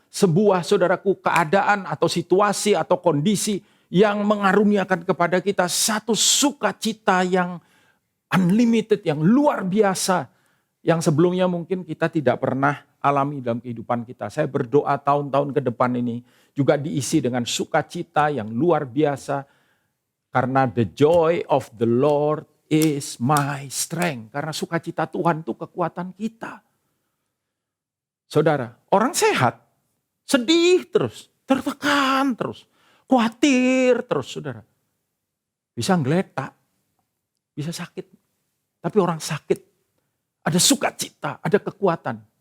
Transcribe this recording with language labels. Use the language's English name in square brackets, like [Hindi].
[Indonesian] Sebuah saudaraku keadaan atau situasi atau kondisi yang mengaruniakan kepada kita satu sukacita yang unlimited, yang luar biasa. Yang sebelumnya mungkin kita tidak pernah alami dalam kehidupan kita. Saya berdoa tahun-tahun ke depan ini juga diisi dengan sukacita yang luar biasa. Karena [English] the joy of the Lord is my strength. [Indonesian] Karena sukacita Tuhan itu kekuatan kita. Saudara, orang sehat, sedih terus, tertekan terus, khawatir terus, saudara. Bisa ngeletak, bisa sakit. Tapi orang sakit, ada sukacita, ada kekuatan.